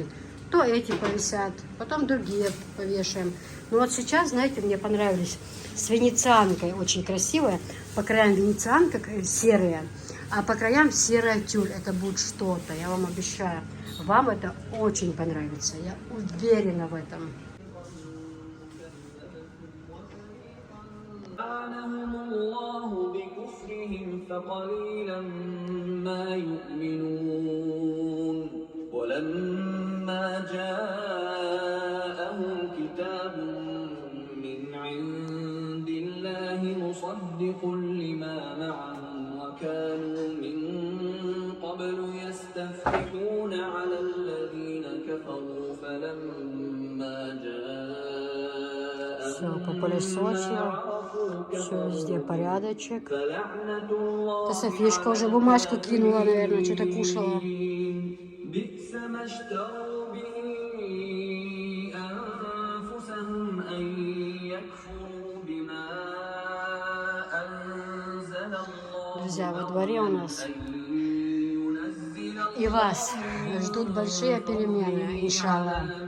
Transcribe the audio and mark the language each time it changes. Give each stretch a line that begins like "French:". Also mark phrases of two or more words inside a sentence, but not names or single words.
Russian: То эти повисят, потом другие повешаем. Но вот сейчас, знаете, мне понравились с венецианкой, очень красивая. По краям венецианка серая, а по краям серая тюль. Это будет что-то, я вам обещаю. Вам это очень понравится, я уверена в этом.
Arabic: لعنهم الله بكفرهم فقليلا ما يؤمنون ولما جاءهم كتاب من عند الله مصدق لما معهم وكانوا من قبل يستفتحون على الذين كفروا فلما جاءهم
Russian: Все, попылесосила. Все, везде порядочек. Это Софишка уже бумажку кинула, наверное, что-то кушала. Друзья, во дворе у нас и вас ждут большие перемены, иншаллах.